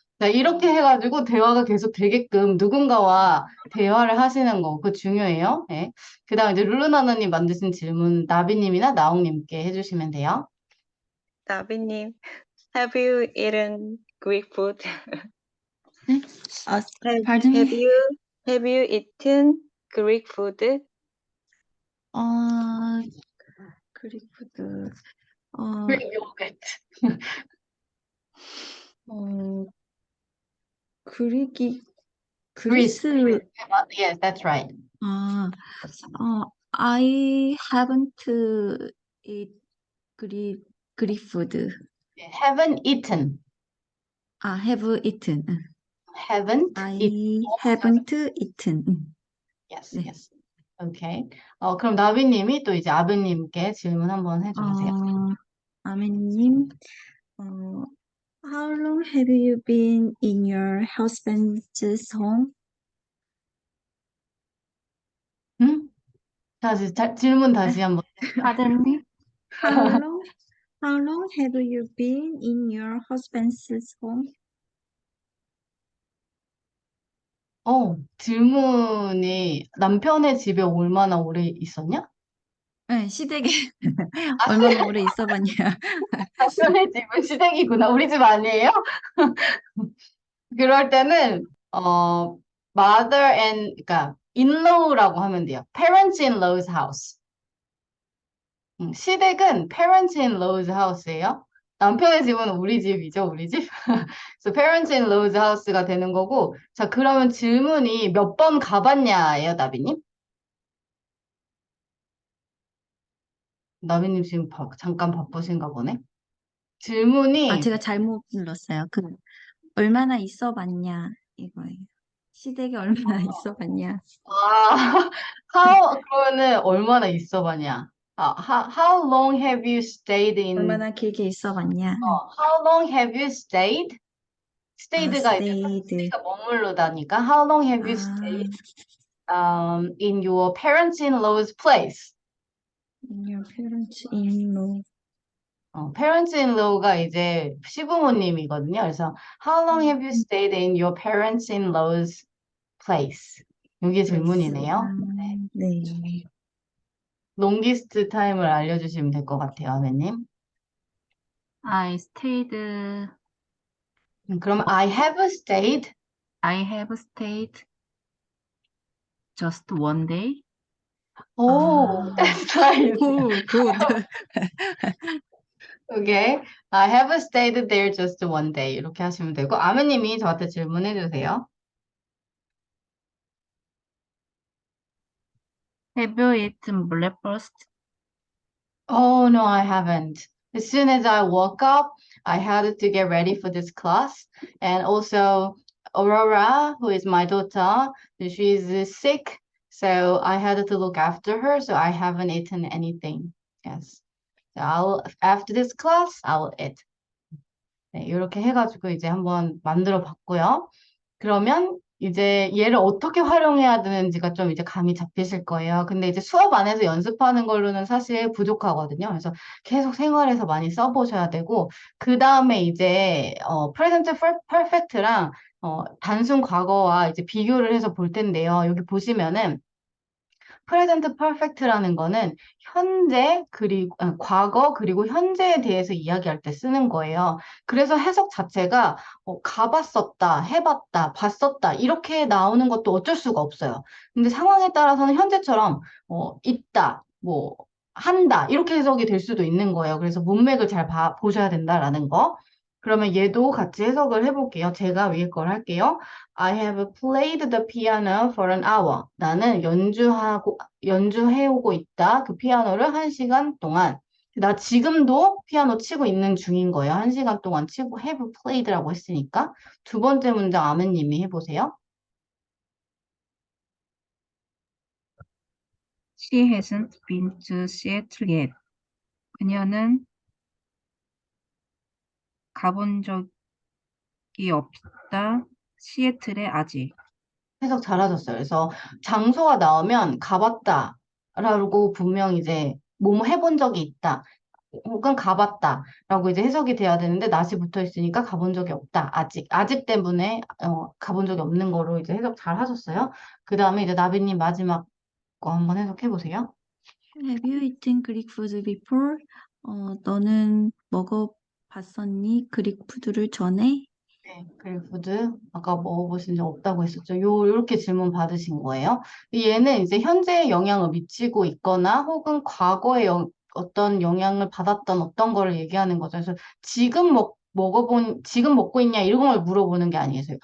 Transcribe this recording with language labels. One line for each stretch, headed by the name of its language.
Korean: 자, 이렇게 해가지고 대화가 계속 되게끔 누군가와 대화를 하시는 거, 그거 중요해요. 네. 그 다음 이제 룰루나나님 만드신 질문 나비님이나 나옹님께 해주시면 돼요.
English: 나비님, have you eaten Greek food?
Korean: 네?
English: Have pardon me? you Have you eaten Greek food?
Korean: 어, 그릭 푸드. 어,
English: Greek yogurt.
Korean: 그릭이,
English: Greece.
Korean: 그리스,
English: Yes, that's right. 아, I haven't eat Greek food. Haven't eaten. Have eaten. Haven't I eaten. haven't eaten. Yes,
Korean: 네.
English: yes. Okay.
Korean: 그럼 나비님이 또 이제 아드님께 질문 한번 해주세요.
English: 아멘님, how long have you been in your husband's home?
Korean: 응? 질문 다시 한번.
English: Pardon me? How long have you been in your husband's home?
Korean: 질문이 남편의 집에 얼마나 오래 있었냐? 네, 시댁에 아, 얼마나 오래 있어봤냐? 남편의 집은 시댁이구나. 우리 집 아니에요? 그럴 때는
English: mother and
Korean: 그러니까 in-law라고 하면 돼요.
English: parents in law's house.
Korean: 시댁은
English: parents in law's house
Korean: 예요. 남편의 집은 우리 집이죠, 우리 집. 그래서
English: parents in law's house
Korean: 가 되는 거고. 자, 그러면 질문이 몇 번 가봤냐예요, 나비님? 나비님 지금 잠깐 바쁘신가 보네. 질문이 제가 잘못 눌렀어요. 얼마나 있어봤냐 이거예요. 시댁에 얼마나 있어봤냐? 그러면은 얼마나 있어봤냐?
English: How long have you stayed in?
Korean: 얼마나 길게 있어봤냐?
English: How long have you stayed?
Korean: stayed가 이제
English: stayed.
Korean: stay가 머무르다니까.
English: How long have you stayed in your parents-in-law's place? In your parents in law.
Korean: parents-in-law가 이제 시부모님이거든요. 그래서
English: How long have you stayed in your parents-in-law's place?
Korean: 이게 질문이네요. 네. 네.
English: longest time
Korean: 을 알려주시면 될 것 같아요, 아내님.
English: I stayed,
Korean: 그럼
English: I have stayed. I have stayed just one day. 오, that's nice. good. Okay. I have stayed there just one day.
Korean: 이렇게 하시면 되고, 아내님이 저한테 질문해 주세요.
English: Have you eaten breakfast? Oh, no, I haven't. As soon as I woke up, I had to get ready for this class. And also, Aurora, who is my daughter, she's sick. So I had to look after her. So I haven't eaten anything. Yes. So after this class, I'll eat.
Korean: 네, 이렇게 해가지고 이제 한번 만들어 봤고요. 그러면 이제 얘를 어떻게 활용해야 되는지가 좀 이제 감이 잡히실 거예요. 근데 이제 수업 안에서 연습하는 걸로는 사실 부족하거든요. 그래서 계속 생활에서 많이 써보셔야 되고, 그 다음에 이제, present perfect랑, 단순 과거와 이제 비교를 해서 볼 텐데요. 여기 보시면은, present perfect라는 거는 현재 그리고 과거 그리고 현재에 대해서 이야기할 때 쓰는 거예요. 그래서 해석 자체가 가봤었다, 해봤다, 봤었다 이렇게 나오는 것도 어쩔 수가 없어요. 근데 상황에 따라서는 현재처럼 있다, 뭐 한다 이렇게 해석이 될 수도 있는 거예요. 그래서 문맥을 잘 보셔야 된다라는 거. 그러면 얘도 같이 해석을 해볼게요. 제가 위에 걸 할게요.
English: I have played the piano for an hour.
Korean: 나는 연주해오고 있다. 그 피아노를 1시간 동안. 나 지금도 피아노 치고 있는 중인 거예요. 1시간 동안 치고 have played라고 했으니까. 두 번째 문장 아멘님이 해보세요.
English: She hasn't been to Seattle yet.
Korean: 그녀는 가본 적이 없다. 시애틀에 아직. 해석 잘하셨어요. 그래서 장소가 나오면 가봤다라고 분명 이제 뭐뭐 해본 적이 있다. 혹은 가봤다라고 이제 해석이 돼야 되는데 낫이 붙어 있으니까 가본 적이 없다. 아직 때문에 가본 적이 없는 거로 이제 해석 잘 하셨어요. 그 다음에 이제 나비님 마지막 거 한번 해석해 보세요.
English: Have you eaten Greek food before?
Korean: 너는 먹어봤었니? 그릭 푸드를 전에? 네, 그리고드 아까 먹어보신 적 없다고 했었죠. 요렇게 질문 받으신 거예요. 얘는 이제 현재에 영향을 미치고 있거나 혹은 과거에 어떤 영향을 받았던 어떤 거를 얘기하는 거죠. 그래서 지금 먹고 있냐 이런 걸 물어보는 게 아니에요.